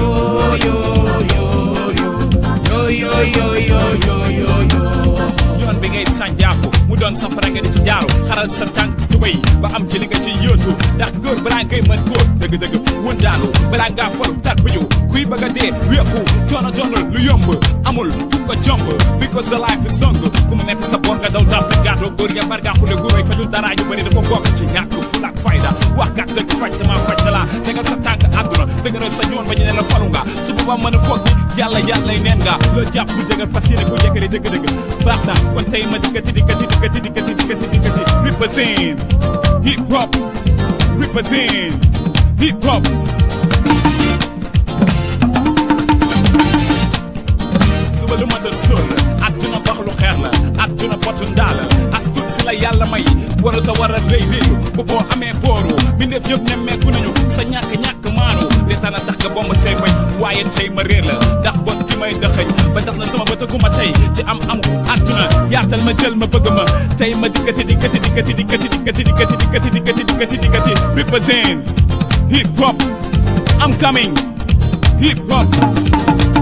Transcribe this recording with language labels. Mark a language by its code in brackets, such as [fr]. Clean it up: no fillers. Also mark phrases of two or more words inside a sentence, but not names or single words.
[wo] yoon bi ngay sànjaafu mu doon safara nga di ci jaaru xaral sa tànk tubéy ba am ci li nga ci yóotu ndax góor balaa ngay mën góor dëgg-dëgg wëndaalu balaa ngaa faru tar bi ñu kuy bëgg a dee wéeku coono doonul lu yomb amul ko jomb [en] because the life is long [wo] ku mu nekk sa boor nga daw dal te gaatoo góor ya bargaa xule guróoy fajul dara ñu bëri dafa bokk ci ñàkk fula ak fayda wax kat dëgg faj dama faj na la tegal sa tànk àdduna dëgëral sa yoon ba ñu ne la faru nga su boobaa mën a foog ni yàlla yàllay neen nga loolu jàpp bu dëgër fas yéene ko yëkkali dëgg-dëgg baax na kon tey ma dikkati [en] represent hip hop represent hip hop [wo] suba lu ma dal sol àdduna bax lu xeer la àdduna potu ndaa la as tuut si la yàlla may waruta war a rëy réeru bu boo amee booru mbindeef yëpp nemmeeku nañu sa ñàkk maanu reetaan a tax nga bomb say bañ waaye tey ma réer la ndax bon ki may dëxëñ ba tax na sama bëtëguma tey ci am àdduna yaatal ma jël ma bëgg ma tey ma dikkati [en] represent hip hop I'm coming hip hop